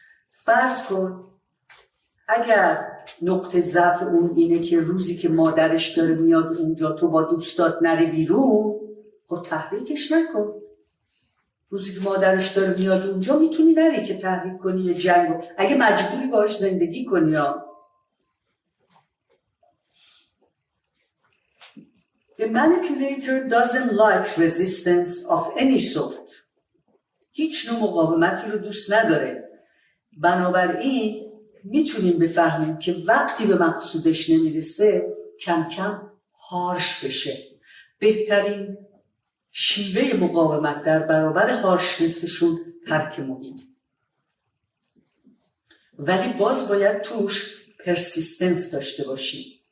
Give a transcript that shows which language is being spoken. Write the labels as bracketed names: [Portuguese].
[Persian] فرض کن اگر نقطه ضعف اون اینه که روزی که مادرش داره میاد اونجا تو با دوستات نری بیرون، خب تحریکش نکن. روزی که مادرش داره میاد اونجا میتونی نری که تحریک کنی یه جنگ، اگه مجبوری باش زندگی کنی. یا [English] The manipulator doesn't like resistance of any sort. [Persian] هیچ نوع مقاومتی رو دوست نداره. بنابراین میتونیم بفهمیم که وقتی به مقصودش نمیرسه کم کم هارش بشه. بهترین شیوه مقاومت در برابر هارشنسشون ترک محیط، ولی باز باید توش پرسیستنس داشته باشیم.